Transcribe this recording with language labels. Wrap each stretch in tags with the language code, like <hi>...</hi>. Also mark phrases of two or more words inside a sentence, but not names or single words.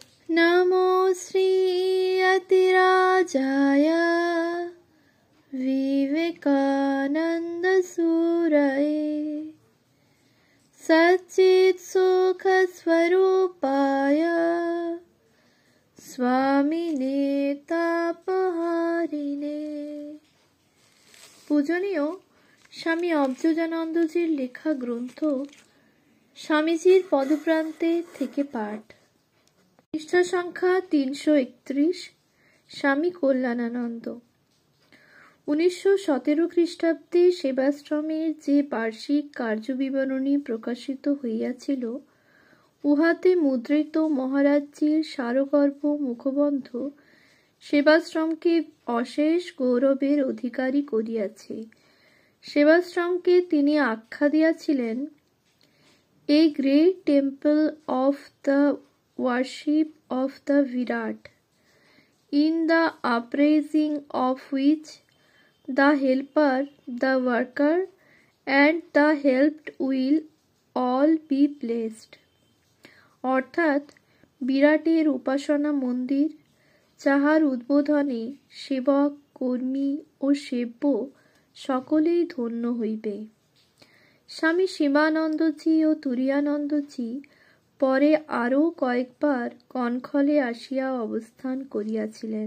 <sa>नमो श्रीयतिराजाय विवेकानन्दसूरये सच्चित्सुखस्वरूपाय स्वामिने तापहारिणे।</sa> <bn>পূজনীয় স্বামী অবজোজানন্দজির লেখা গ্রন্থ স্বামীজির পদপ্রান্তে থেকে পাঠ। পৃষ্ঠা সংখ্যা 331। স্বামী কল্যাণানন্দ। 1917 খ্রিস্টাব্দে সেবাশ্রমের যে বার্ষিক কার্যবিবরণী প্রকাশিত হইয়াছিল, উহাতে মুদ্রিত মহারাজজির সারগর্ভ মুখবন্ধ সেবাশ্রমকে অশেষ গৌরবের অধিকারী করিয়াছে। সেবাশ্রমকে তিনি আখ্যা দিয়াছিলেন</bn> <en>a great temple of the worship of the Virat, in the upraising of which the helper, the worker, and the helped will all be blessed।</en> <bn>অর্থাৎ বিরাটের উপাসনা মন্দির, যাহার উদ্বোধনে সেবক, কর্মী ও সেব্য সকলেই ধন্য হইবে। স্বামী শিবানন্দজি ও তুরীয়ানন্দজি পরে আরও কয়েকবার কনখলে আসিয়া অবস্থান করিয়াছিলেন।</bn>